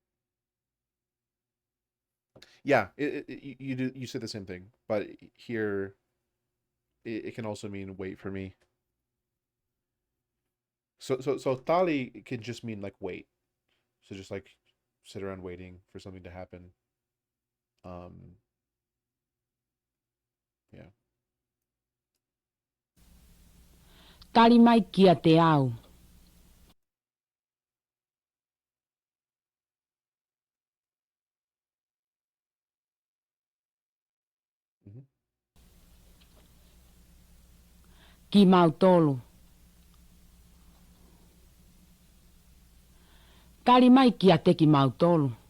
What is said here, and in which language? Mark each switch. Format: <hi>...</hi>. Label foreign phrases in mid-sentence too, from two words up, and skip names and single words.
<en>Yeah, you said the same thing, but here it can also mean wait for me. So tali can just mean like wait. So just like sit around waiting for something to happen. Um yeah.</en> <mi>Tali mai kia te au. Hmm. Ki mautolo. Tali mai kia te ki mautolo.</mi>